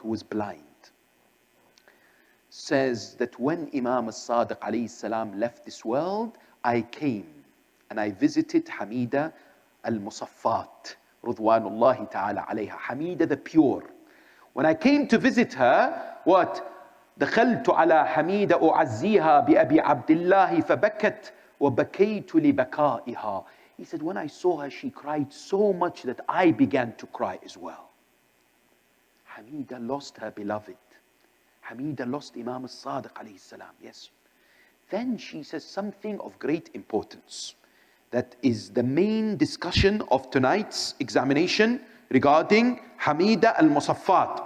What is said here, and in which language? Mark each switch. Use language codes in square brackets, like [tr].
[en] Who was blind, says that when Imam As-Sadiq alayhi salam left this world, I came and I visited HAMEEDA al-Musaffat, Ridwanullahi ta'ala alayha, HAMEEDA the pure. When I came to visit her, what? [ar] دخلت على حميدة أعزيها بأبي عبد الله فبكت وبكيت لبكائها. [en] He said, when I saw her, she cried so much that I began to cry as well. HAMEEDA lost her beloved. HAMEEDA lost Imam As-Sadiq alayhi salam, yes. Then she says something of great importance. That is the main discussion of tonight's examination regarding HAMEEDA al-Musaffat.